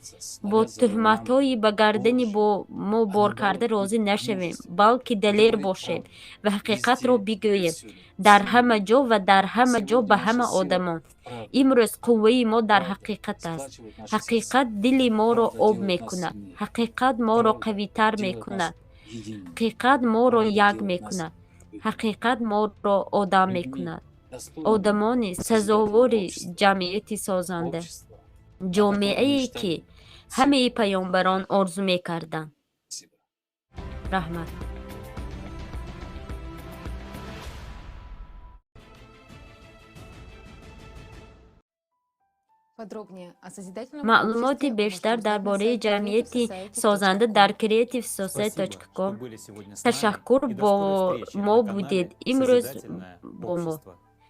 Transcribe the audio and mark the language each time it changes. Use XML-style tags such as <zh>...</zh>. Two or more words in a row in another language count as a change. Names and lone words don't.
<fa>با تهمت‌های به گردن با ما بار کرده راضی نشویم، بلکه دلیر باشیم و حقیقت را بگوییم در همه جا و در همه جا به همه آدمان. امروز قوه ما در حقیقت است. حقیقت دل ما را آب می‌کند. حقیقت ما را قوی‌تر می‌کند. حقیقت ما را یک میکند. حقیقت ما را آدم میکند.</fa> <tg>одамони сазовори ҷамъияти созанда, ҷомеае ки ҳамаи паёнбарон орзу мекарданд. Раҳмат.</tg> <ru>Подробнее о созидательном</ru> <tg>маълумоти</tg> <ru>обществе</ru> <tg>бештар</tg> <ru>можете</ru> <tg>дар</tg> <ru>узнать на</ru> <tg>бораи</tg> <ru>сайте</ru> <tg>ҷамъияти</tg> <ru>creativesociety.com.</ru> <tg>созанда дар creativesociety.com.</tg> <ru>Спасибо, что были сегодня с нами,</ru> <tg>Ташаккур</tg> <ru>и до</ru> <tg>бо</tg> <ru>скорой встречи</ru> <tg>мо</tg> <ru>на канале</ru> <tg>будед. Имрӯз</tg> <ru>«Созидательное</ru> <tg>бо мо.</tg> <ru>общество».</ru>